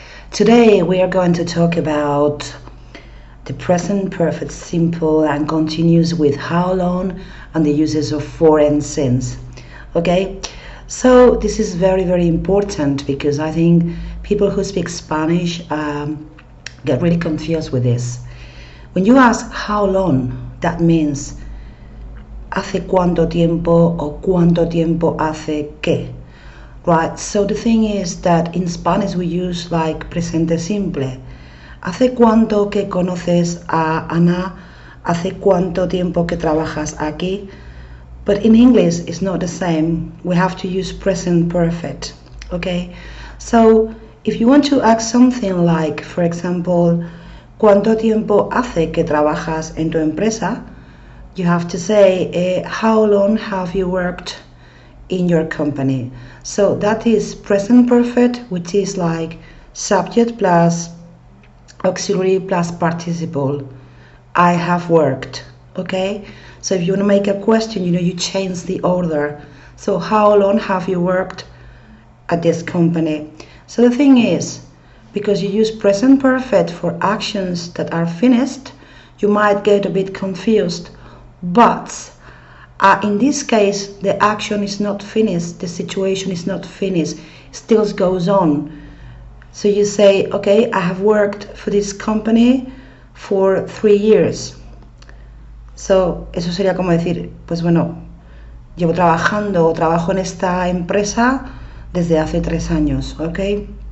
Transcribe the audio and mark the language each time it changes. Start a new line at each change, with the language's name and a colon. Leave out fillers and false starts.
English: Today we are going to talk about the present perfect simple and continuous with how long and the uses of for and since. Okay, so this is very important because I think people who speak Spanish get really confused with this. When you ask how long, that means
Spanish: hace cuánto tiempo o cuánto tiempo hace qué.
English: Right, so the thing is that in Spanish we use like presente simple.
Spanish: ¿Hace cuánto que conoces a Ana? ¿Hace cuánto tiempo que trabajas aquí?
English: But in English it's not the same. We have to use present perfect. Okay, so if you want to ask something like, for example,
Spanish: ¿cuánto tiempo hace que trabajas en tu empresa?
English: You have to say, how long have you worked in your company? So that is present perfect, which is like subject plus auxiliary plus participle. I have worked. Okay, so if you want to make a question, you change the order. So how long have you worked at this company? So the thing is, because you use present perfect for actions that are finished, you might get a bit confused. But in this case, the action is not finished, the situation is not finished, it still goes on. So you say, okay, I have worked for this company for 3 years.
Spanish: So eso sería como decir, pues bueno, llevo trabajando o trabajo en esta empresa desde hace 3 años, okay?